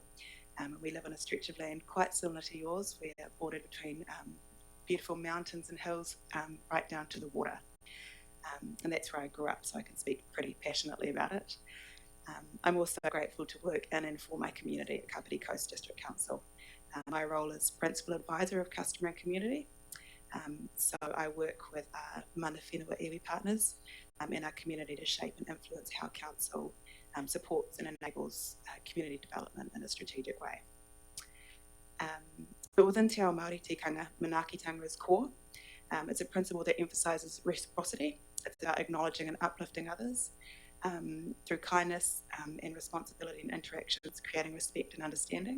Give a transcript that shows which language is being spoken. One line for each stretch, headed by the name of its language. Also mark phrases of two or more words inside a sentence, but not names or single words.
English: We live on a stretch of land quite similar to yours. We're bordered between beautiful mountains and hills right down to the water. And that's where I grew up, so I can speak pretty passionately about it. I'm also grateful to work in and for my community at Kapiti Coast District Council. My role is Principal Advisor of Customer and Community. So I work with
Māori: mana whenua iwi
English: partners in our community to shape and influence how council supports and enables community development in a strategic way. But within
Māori: Te Ao Māori tikanga,
English: manaakitanga is core. It's a principle that emphasises reciprocity. It's about acknowledging and uplifting others, through kindness and responsibility and interactions, creating respect and understanding.